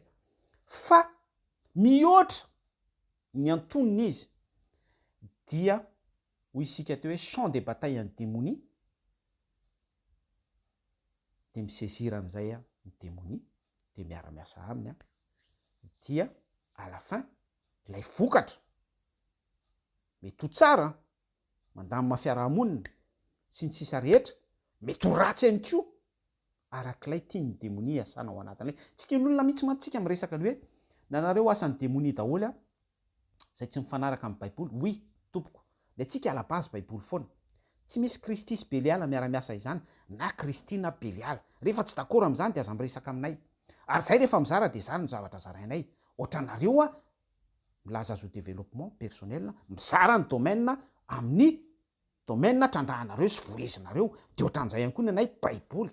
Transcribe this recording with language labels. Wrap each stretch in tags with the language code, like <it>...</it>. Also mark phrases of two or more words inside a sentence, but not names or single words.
<mg>Fa mihoatra ny antoniny izy dia hoy isika teo hoe</mg> <fr>champ de bataille</fr> <mg>ny démonie, de misaisiran'izay ny démonie, de miara-miasa aminy dia</mg> <fr>à la fin</fr> <mg>ilay vokatra mety ho tsara, mandamina fiarahamonina sy ny sisa rehetra, mety ho ratsy ihany koa arak'ilay tiany démonie asana ao anatin'ilay. Tsy tian'olona mihitsy mantsika miresaka ny hoe nanareo asan'ny démonie daholo zay tsy mifanaraka amin'ny baiboly. Oui, tompoko, de tsika</mg> <fr>à la base</fr> <mg>baiboly foana. Tsy misy Kristy sy Beliala miara-miasa izany, na Kristy na Beliala. Rehefa tsy d'accord amin'izany dia aza miresaka aminay. Ary zay rehefa mizara dia izany ny zavatra zarainay. Ohatranareo milaza azo</mg> <fr>développement personnel,</fr> <mg>mizara ny domaine amin'ny domaine trandrahanareo sy voizinareo, de ohatran'izay ihany koa ny anay baiboly.</mg>